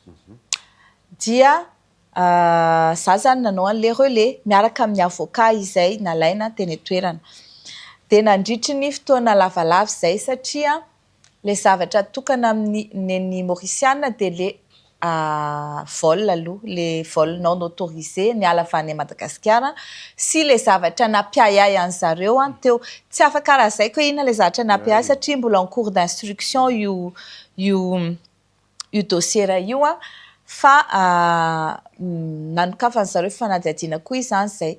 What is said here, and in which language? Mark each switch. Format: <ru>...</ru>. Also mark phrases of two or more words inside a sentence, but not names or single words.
<mg>Dia za zany nanao an'le relais miaraka amin'ny avocat izay nalaina teny toerana. Dia nandritry ny fotoana lavalava izay satria le zavatra tokana amin'ny Mauriciana dia le vol aloha, le</mg> <fr>vol non autorisé</fr> <mg>ny ala avy any Madagasikara sy le zavatra nampiayay an'zareo teo tsy afaka raha izay koa inona le zavatra nampiayay satria mbola</mg> <fr>en cours d'instruction</fr> <mg>io dossier io fa nanokafany zareo fanadihadiana koa izany izay.</mg>